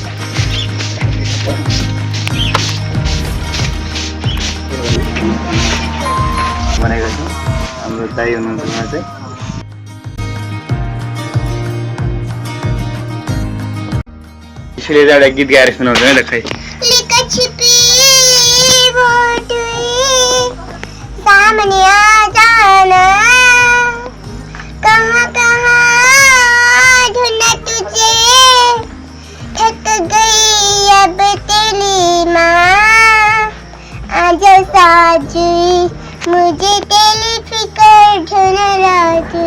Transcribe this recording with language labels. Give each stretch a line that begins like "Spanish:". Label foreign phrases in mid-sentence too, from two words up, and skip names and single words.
Nepali: भनेको छु हाम्रो दाइ हुनुहुन्छ उहाँ चाहिँ यसले चाहिँ एउटा गीत गाएर सुनाउँछ है त खै
Hindi: सामने आ जाना कहाँ कहाँ ढूंढना तुझे थक गई अब तेरी माँ आजा साजुई मुझे तेरी फिकर ढूंढ रही